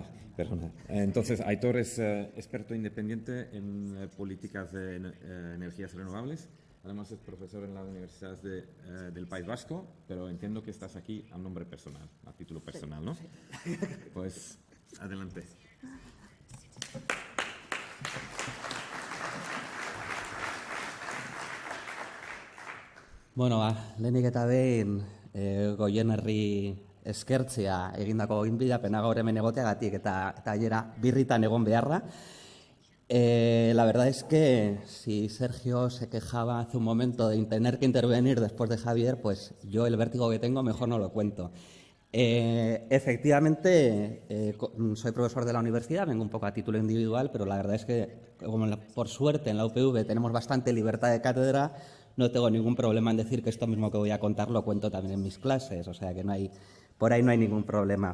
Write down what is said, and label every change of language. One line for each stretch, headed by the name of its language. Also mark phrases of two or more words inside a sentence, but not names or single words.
Spanish: Entonces, Aitor es experto independiente en políticas de energías renovables. Además, es profesor en la Universidad del País Vasco, pero entiendo que estás aquí a nombre personal, a título personal, ¿no? Pues, adelante.
Basque: Bueno, lehenik eta behin Goierri eskertzea egindako gonbidapena gaur hemen egoteagatik eta gainera birritan egon beharra.
Spanish: La verdad es que si Sergio se quejaba hace un momento de tener que intervenir después de Javier, pues yo el vértigo que tengo mejor no lo cuento. Efectivamente, soy profesor de la universidad, vengo un poco a título individual, pero la verdad es que, como por suerte en la UPV tenemos bastante libertad de cátedra, no tengo ningún problema en decir que esto mismo que voy a contar lo cuento también en mis clases, o sea que por ahí no hay ningún problema.